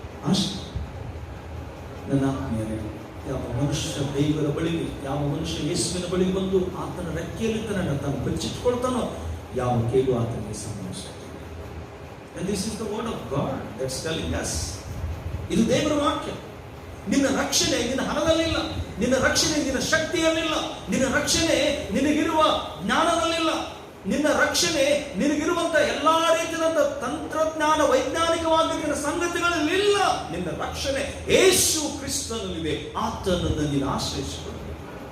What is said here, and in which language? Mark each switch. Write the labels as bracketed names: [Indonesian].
[Kannada] ಅಷ್ಟು ನನ್ನ ಆತ್ಮೀಯರೇ, ಯಾವ ಮನುಷ್ಯ ದೇವರ ಬಳಿಗೆ, ಯಾವ ಮನುಷ್ಯ ಯೇಸುವಿನ ಬಳಿಗೆ ಬಂದು ಆತನ ರೆಕ್ಕೆಯಲ್ಲಿ ತಾನು ಬಚ್ಚಿಟ್ಕೊಳ್ತಾನೋ ಯಾವ ಕೇಳು ಆತನಿಗೆ ಸಂಭವಿಸುತ್ತದೆ. [English] And this is the word of God that's telling us. [Kannada] ಇದು ದೇವರ ವಾಕ್ಯ. ನಿನ್ನ ರಕ್ಷಣೆ ನಿನ್ನ ಹಣದಲ್ಲಿಲ್ಲ, ನಿನ್ನ ರಕ್ಷಣೆ ನಿನ್ನ ಶಕ್ತಿಯಲ್ಲಿಲ್ಲ, ನಿನ್ನ ರಕ್ಷಣೆ ನಿನಗಿರುವ ಜ್ಞಾನದಲ್ಲಿಲ್ಲ, ನಿನ್ನ ರಕ್ಷಣೆ ನಿನಗಿರುವಂತ ಎಲ್ಲಾ ರೀತಿಯಾದ ತಂತ್ರಜ್ಞಾನ ವೈಜ್ಞಾನಿಕವಾಗಿರುವ ಸಂಗತಿಗಳಲ್ಲಿ ಇಲ್ಲ. ನಿನ್ನ ರಕ್ಷಣೆ ಯೇಸು ಕ್ರಿಸ್ತನಲ್ಲಿದೆ. ಆತನನ್ನು ನೀನು ಆಶ್ರಯಿಸಿಕೊಳ್ಳಬೇಕು.